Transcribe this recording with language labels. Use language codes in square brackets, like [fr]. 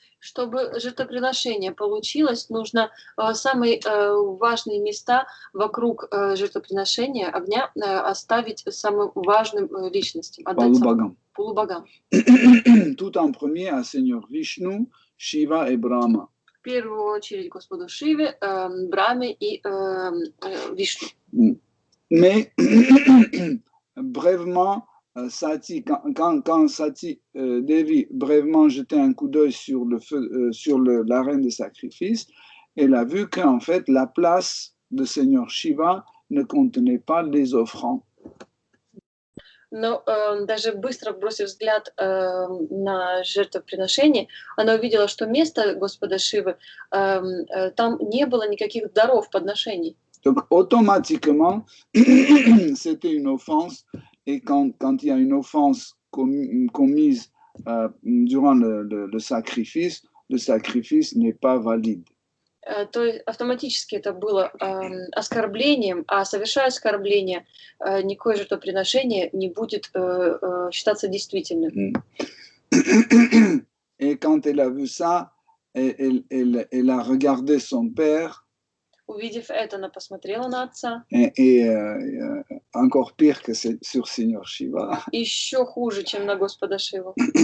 [ru] Чтобы жертвоприношение получилось, нужно самые важные места вокруг жертвоприношения огня оставить самым важным личностям, полубогам. [fr] Tout en premier à Seigneur Vishnu, Shiva et Brahma. [ru] В первую очередь Господу Шиве, Брахме и Вишну. [fr] Mais brièvement, Sati, quand Sati Devi brièvement jetait un coup d'œil sur le feu, sur l'arène de sacrifice, elle a vu qu'en fait la place de Seigneur Shiva ne contenait pas les offrandes. [ru] Но даже быстро бросив взгляд на жертвоприношение, она увидела, что место Господа Шивы, там не было никаких даров, подношений. [fr] Donc automatiquement, c'était une offense. Et quand il y a une offense commise durant le sacrifice n'est pas valide. [ru] То есть автоматически это было оскорблением, а совершая оскорбление, никакое жертвоприношение не будет считаться действительным. [fr] Et quand elle a vu ça, elle a regardé son père. [ru] Увидев это, она посмотрела на отца. [fr] Et encore pire que sur Seigneur Shiva. [ru] Еще хуже, чем на Господа Шиву.